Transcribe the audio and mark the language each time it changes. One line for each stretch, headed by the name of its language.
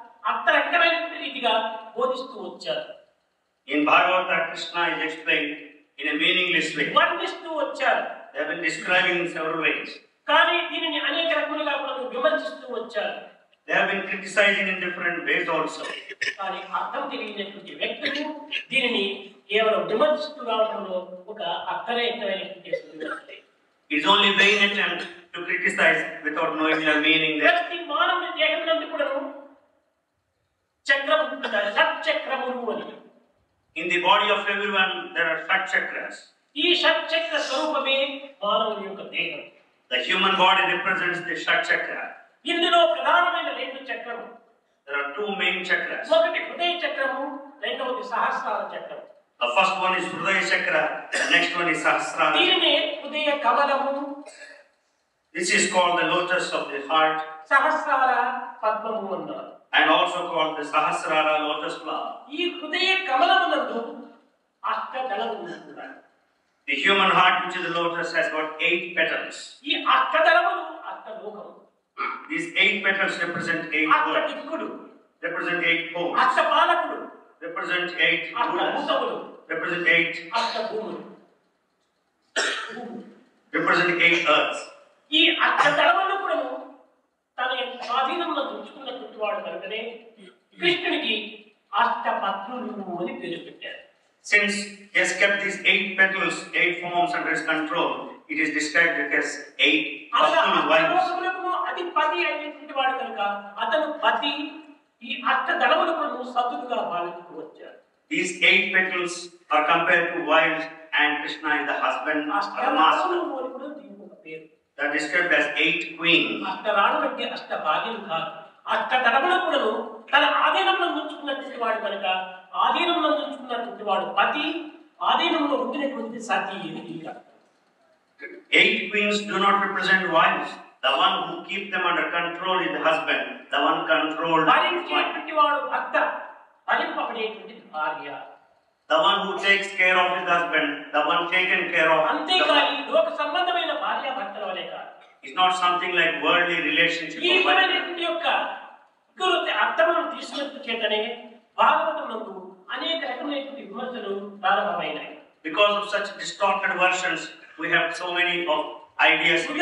Telugu: అర్థరహితమైనటువంటి రీతిగా బోధిస్తూ వచ్చారు.
English: In Bhagavata, Krishna is explained in a meaningless way.
Telugu: వర్ణిస్తూ వచ్చారు.
English: They have been describing in several ways.
Telugu: కానీ దీనిని అనేక రకాలుగా కూడా విమర్శిస్తూ వచ్చారు.
English: They have been criticizing in different ways also.
Telugu: కానీ అర్థం తెలియనటువంటి వ్యక్తులు దీనిని కేవలం విమర్శిస్తూ రావడంలో ఒక అర్థరహితమైనటువంటి విమర్శ.
English: It's only vain attempt to criticize without knowing the meaning.
Telugu: ప్రతి మానవుని దేహంలో కూడా చక్రం ఉంటుంది, షట్చక్రములు అని.
English: In the body of everyone there are shat chakras.
Telugu: ఈ షట్చక్ర స్వరూపమే మానవుని యొక్క దేహం.
English: The human body represents the shat chakra.
Telugu: ఇందులో ప్రధానమైన రెండు చక్రము.
English: There are two main chakras.
Telugu: ఒకటి హృదయ చక్రము, రెండవది సహస్రార చక్రం.
English: The first one is Hridaya chakra, the next one is Sahasrara.
Telugu: దీనినే హృదయ కమలము,
English: This is called the lotus of the heart
Telugu: సహస్రార పద్మము అన్నారు.
English: and also called the Sahasrara lotus flower.
Telugu: ఈ హృదయ కమలమునందు అష్టదళములు ఉన్నాయి.
English: The human heart, which is the lotus, has got 8 petals.
Telugu: ఈ అష్టదళములు అష్టలోకము.
English: These 8 petals represent 8 worlds,
Telugu: అష్టదిక్కులు,
English: represent 8 poles,
Telugu: అష్టపాలకులు,
English: represent 8 rulers,
Telugu: అష్టభూతములు,
English: represent 8,
Telugu: అష్టభూములు,
English: represent 8 earths.
Telugu: ఈ అష్టదళములను కూడా తన స్వాధీనంలో ఉంచుకున్నటువంటి వాడు కనుకనే కృష్ణునికి అష్టపత్నులు అని పేరు పెట్టారు.
English: Since he has kept these 8 petals, 8 forms under his control, it is described as 8 personal wives.
Telugu: అధిపతి అయినటువంటి వాడు కనుక అతను పతి, ఈ అష్టదళములను సతులుగా భావిస్తూ వచ్చారు.
English: These 8 petals are compared to wives, and Krishna is the husband or the master. They are described as 8 queens.
Telugu: అష్టరాణులు అంటే అష్టభాగ్యులు కాదు. అష్టదళములను తన ఆధీనంలో ఉంచుకున్నటువంటి వాడు కనుక ఆధీనంలో ఉంచుకున్నటువంటి వాడు పతి, ఆధీనంలో ఉండినటువంటి సతి అని.
English: 8 queens do not represent wives. The one who keeps them under control is the husband. The one controlled is wife.
Telugu: భరించేటువంటి వాడు భర్త, భరింపబడేటువంటి భార్య.
English: The one who takes care of his husband, the one taken care of.
Telugu: అంతేకాని లోక సంబంధమైన భార్య భర్తల వలె కాదు.
English: It's not something like worldly relationship.
Telugu: ఈ విధమైనటువంటి యొక్క అర్థములను తీసుకున్న చేతనే భాగవతమునందు అనేక రకమైనటువంటి విమర్శలు ప్రారంభమైనాయి.
English: Because of such distorted versions, we have so many of ideas.